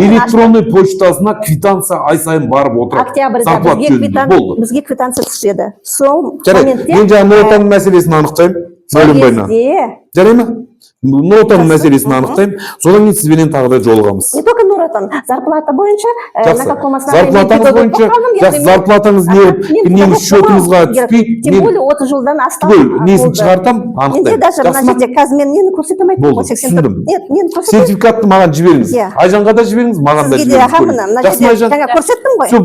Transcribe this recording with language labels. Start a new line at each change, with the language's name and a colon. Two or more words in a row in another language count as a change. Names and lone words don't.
Kazakh: электронный почтасына квитанция ай сайын барып отырады. Октябрьда Зарплат жөнінде болды. бізге квитанция түспеді. Сол Жарайды, мен жаңа Нұр Отанның мәселесін анықтаймын. Мәуленбайна. Жарай ма? Нұр Отанның мәселесін анықтаймын. Содан кейін сізбенен тағы да жолығамыз.
Russian: Не только
Kazakh: Нұр Отан, зарплата бойынша,
Russian: на каком основании...
Kazakh: Зарплатаңыз бойынша, жақсы, зарплатаңыз ненің счетыңызға түспей,
Russian: тем более
Kazakh: 30 жылдан астам. түгел несін шығартам, Менде анықтаймын. даже мына жерде қазір мен нені көрсетемін Болды, түсіндім. Сертификатты маған жіберіңіз. Айжанға да жіберіңіз, маған да жіберіңіз. Жақсы ма, Айжан? Жаңа көрсеттім ғой.